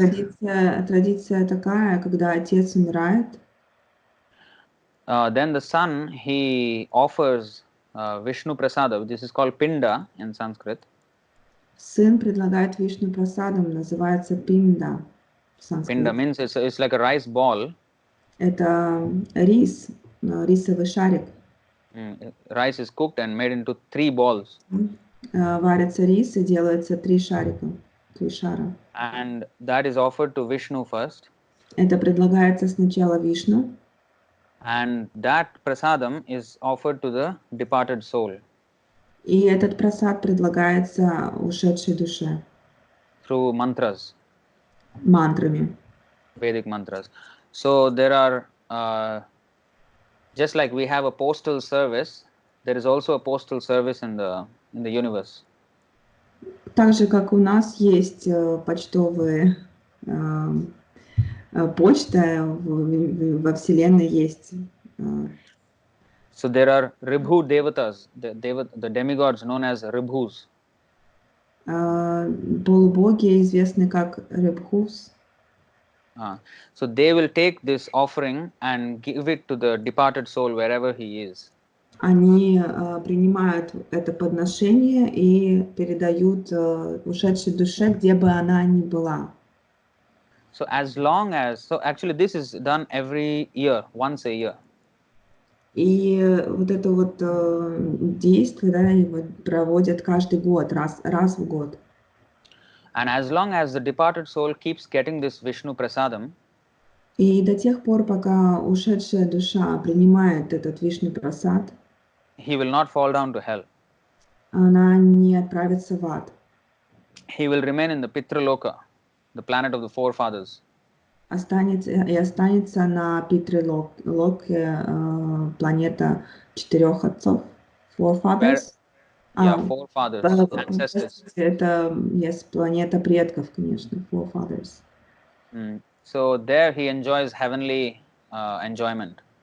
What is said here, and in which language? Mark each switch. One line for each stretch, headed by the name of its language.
Russian: Традиция такая, когда отец умирает,
English: then the son, he offers Vishnu Prasada, this is called Pinda in Sanskrit.
Russian: сын предлагает Вишну прасадам, называется пинда.
English: Pinda means it's like a rice ball.
Russian: Это рис, рисовый шарик.
English: Rice is cooked and made into 3 balls.
Russian: Варится рис и делается 3 шарика, 3 шара.
English: And that is offered to Vishnu first.
Russian: Это предлагается сначала Вишну.
English: And that prasadam is offered to the departed soul.
Russian: И этот прасад предлагается ушедшей душе.
English: Through mantras.
Russian: Мантрами.
English: Vedic mantras. So there are, just like we have a postal service, there is also a postal service in the universe.
Russian: Так же, как у нас есть почтовые почта во Вселенной есть.
English: So there are Ribhu Devatas, the demigods known as Ribhus.
Russian: Полубоги известны как Ребхус.
English: So they will take this offering and give it to the departed soul wherever he is.
Russian: Они принимают это подношение и передают ушедшей душе, где бы она ни была.
English: So as long as, so actually this is done every year, once a year.
Russian: И вот это вот действие, да, его проводят каждый год, раз в год.
English: And as long as the departed soul keeps getting this Vishnu Prasadam,
Russian: И до тех пор, пока ушедшая душа принимает этот Вишну Прасад,
English: he will not fall down to hell.
Russian: она не отправится в ад.
English: He will remain in the Pitraloka, the planet of the forefathers.
Russian: Останется на Питрилоке, планета четырех отцов, forefathers.
English: Forefathers, ancestors.
Russian: Это есть планета предков, конечно, forefathers.
English: So there he enjoys heavenly enjoyment.